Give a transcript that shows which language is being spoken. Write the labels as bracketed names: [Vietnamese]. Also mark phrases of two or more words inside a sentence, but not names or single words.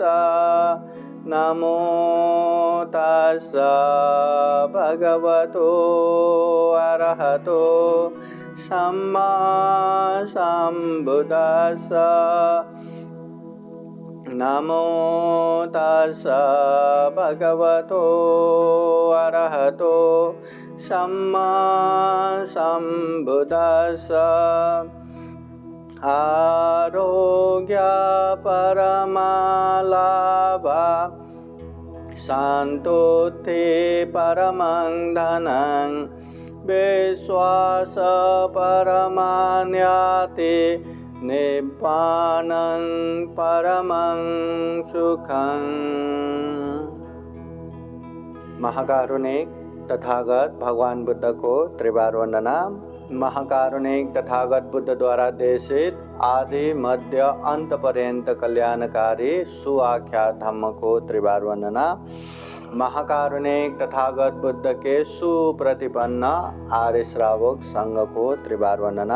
[Pali] नमो तस्स भगवतो अरहतो सम्मा सम्बुद्दस्स। नमो तस्स भगवतो अरहतो सम्मा सम्बुद्दस्स। आरोग्य परमालाभा शान्तोत्थे परमं धनं विश्वास परमान्याते निब्बानं परमं सुखं। [Hindi] महाकारुणिक तथागत भगवान बुद्ध को त्रिवार वंदना। महाकारुणिक तथागत बुद्ध द्वारा देशित आदि मध्य अंत पर्यंत कल्याणकारी सुआख्यात धम्म को त्रिवार वंदना। महाकारुणिक तथागत बुद्ध के सुप्रतिपन्न आर्य श्रावक संघ को त्रिवार वंदना।